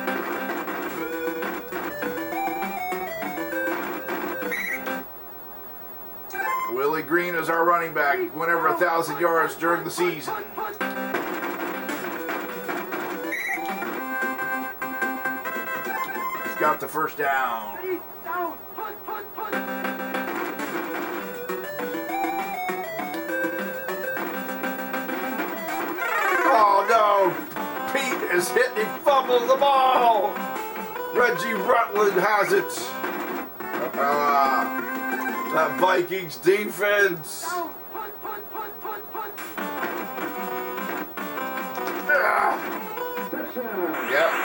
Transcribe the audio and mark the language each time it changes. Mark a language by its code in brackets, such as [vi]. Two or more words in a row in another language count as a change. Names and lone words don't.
[en] Willie Green is our running back. Went over 1,000 yards during the season. He's got the first down. Ready, down, punt, punt, punt. Oh no! Pete is hit. He fumbles the ball. Reggie Rutland has it. That Vikings defense. Down, punt, punt, punt, punt, punt. Yep.